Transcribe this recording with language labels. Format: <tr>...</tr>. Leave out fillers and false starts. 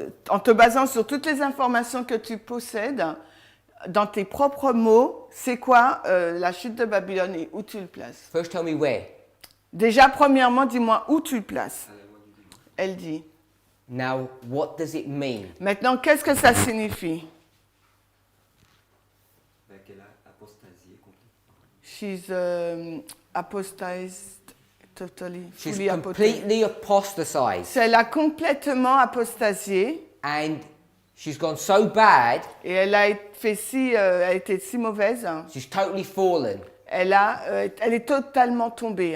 <fr>En te basant sur toutes les informations que tu possèdes, dans tes propres mots, c'est quoi la chute de Babylone et où tu le places?</fr> <en>First, tell me where.</en> <fr>Déjà, premièrement, dis-moi où tu le places. À la loi du dimanche. Elle dit.</fr> <en>Now, what does it mean?</en> <fr>Maintenant, qu'est-ce que ça signifie? Ben, qu'elle a apostasié complètement.</fr> <en>She's apostatized totally, She's fully apostatized. completely apostatized.</en> <fr>Elle a complètement apostasié</fr> <en>And she's gone so bad,</en> <fr>et elle a été si mauvaise.</fr> <en>she's totally fallen.</en> <fr>Elle est totalement tombée.</fr>